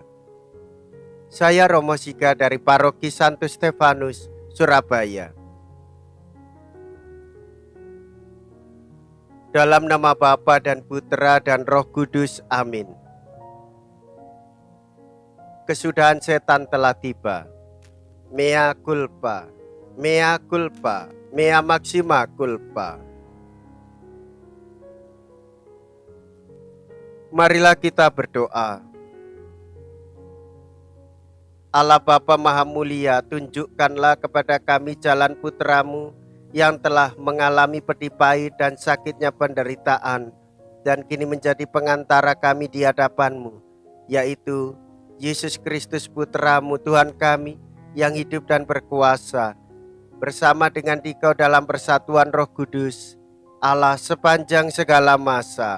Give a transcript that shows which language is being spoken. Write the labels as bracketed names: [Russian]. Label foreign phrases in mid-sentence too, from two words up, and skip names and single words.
[Indonesian] Saya Romo Siga dari Paroki Santo Stefanus, Surabaya. Dalam nama Bapa dan Putra dan Roh Kudus, amin. Kesudahan setan telah tiba. [Latin] Mea culpa, mea culpa, mea maxima culpa. [Indonesian] Marilah kita berdoa. Allah Bapa Maha Mulia, tunjukkanlah kepada kami jalan putra-Mu yang telah mengalami pedih pahit dan sakitnya penderitaan, dan kini menjadi pengantara kami di hadapan-Mu, yaitu Yesus Kristus putra-Mu, Tuhan kami, yang hidup dan berkuasa, bersama dengan Dikau dalam persatuan Roh Kudus, Allah sepanjang segala masa.